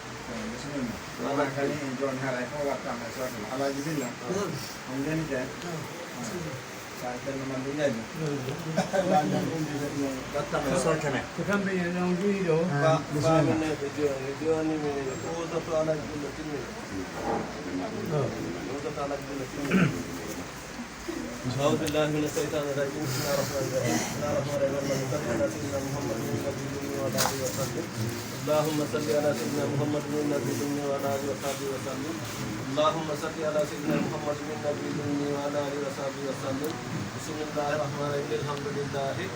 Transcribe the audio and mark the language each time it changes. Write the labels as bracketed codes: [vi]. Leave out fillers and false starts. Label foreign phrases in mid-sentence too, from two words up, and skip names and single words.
[ff] kani joni haray fof wattama e soke mo alaji billa on denite sa tenno man ɗo ñaƴi wattama e soke men ko kamɓe non joyi ɗo famineɓe joni joni mi wuudoto alaji billa timmina wuudoto alaji billa timmina [ar] أعوذ بالله من الشيطان الرجيم بسم الله الرحمن الرحيم بسم الله الرحمن الرحيم صل على سيدنا محمد النبي الأمي وعلى آله وصحبه اللهم صل على سيدنا محمد النبي الأمي وعلى آله وصحبه وسلم اللهم صل على سيدنا محمد النبي الأمي وعلى آله وصحبه وسلم بسم الله الرحمن الرحيم الحمد لله